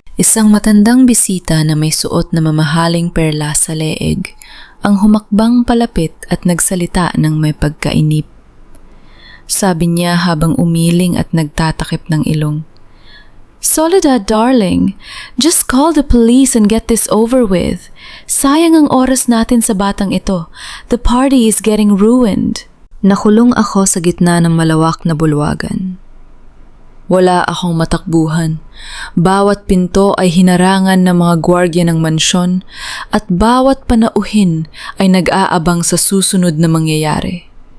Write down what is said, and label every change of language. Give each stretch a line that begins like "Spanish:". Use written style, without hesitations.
Filipino: Isang matandang bisita na may suot na mamahaling perlas sa leeg ang humakbang palapit at nagsalita ng may pagkainip. Sabi niya habang umiling at nagtatakip ng ilong,
English: "Soledad, darling, just call the police and get this over with.
Filipino: Sayang ang oras natin sa batang ito.
English: The party is getting ruined."
Filipino: Nakulong ako sa gitna ng malawak na bulwagan. Wala akong matakbuhan. Bawat pinto ay hinarangan ng mga gwardya ng mansyon at bawat panauhin ay nag-aabang sa susunod na mangyayari.